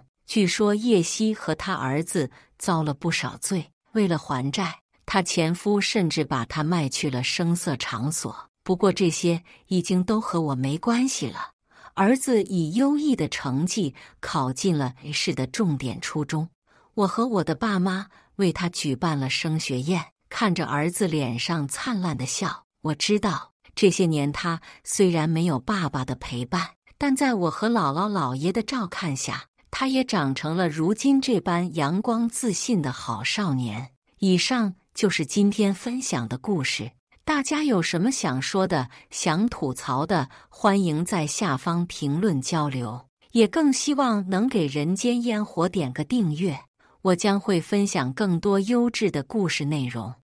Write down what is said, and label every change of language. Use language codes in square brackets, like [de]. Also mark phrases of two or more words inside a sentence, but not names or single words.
[zh] 據說葉希和他兒子遭了不少罪，為了還債，他前夫甚至把他賣去了聲色場所。不過這些已經都和我沒關係了。兒子以優異的成績考進了市的重點初中，我和我的爸媽為他舉辦了升學宴。看着兒子臉上燦爛的笑，我知道這些年他雖然沒有爸爸的陪伴，但在我和姥姥姥爺的照看下，他也長成了如今這般陽光自信的好少年。以上就是今天分享的故事，大家有什麼想說的、想吐槽的，歡迎在下方評論交流，也更希望能給人間煙火點個訂閱。我將會分享更多優質的故事內容。